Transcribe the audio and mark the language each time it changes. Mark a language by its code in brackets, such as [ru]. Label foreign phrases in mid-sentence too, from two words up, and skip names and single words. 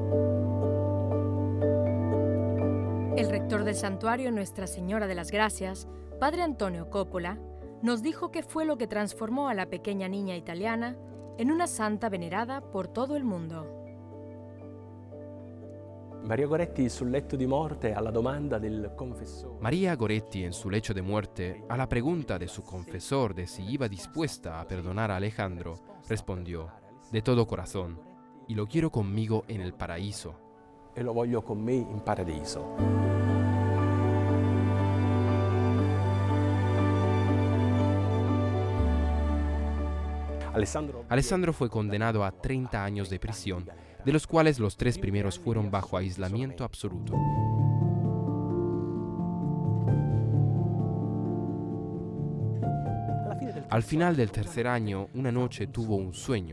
[es] El rector del santuario Nuestra Señora de las Gracias, Padre Antonio Coppola, nos dijo que fue lo que transformó a la pequeña niña italiana en una santa venerada por todo el mundo. [it] María Goretti sul letto di morte alla domanda del confessore. [es] María Goretti en su lecho de muerte, a la pregunta de su confesor de si iba dispuesta a perdonar a Alejandro, respondió, de todo corazón, y lo quiero conmigo en el paraíso. [it] E lo voglio con me in paradiso. [es] Alessandro fue condenado a 30 años de prisión, de los cuales los 3 primeros fueron bajo aislamiento absoluto. Al final del tercer año, una noche tuvo un sueño.